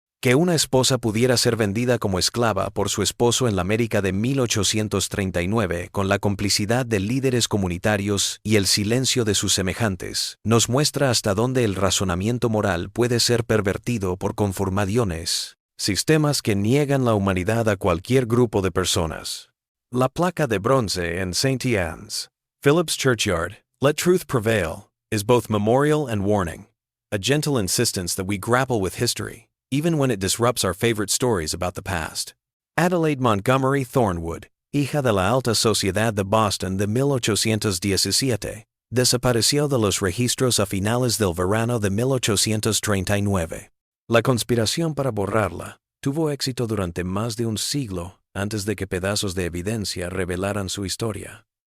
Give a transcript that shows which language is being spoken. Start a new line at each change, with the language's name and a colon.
Spanish: Que una esposa pudiera ser vendida como esclava por su esposo en la América de 1839 con la complicidad de líderes comunitarios y el silencio de sus semejantes, nos muestra hasta dónde el razonamiento moral puede ser pervertido por conformaciones, sistemas que niegan la humanidad a cualquier grupo de personas. La placa de bronce en St.
English: Anne's, Phillips Churchyard, "Let Truth Prevail," is both memorial and warning, a gentle insistence that we grapple with history, even when it disrupts our favorite stories about the past.
Spanish: Adelaide Montgomery Thornwood, hija de la alta sociedad de Boston de 1817, desapareció de los registros a finales del verano de 1839. La conspiración para borrarla tuvo éxito durante más de un siglo antes de que pedazos de evidencia revelaran su historia.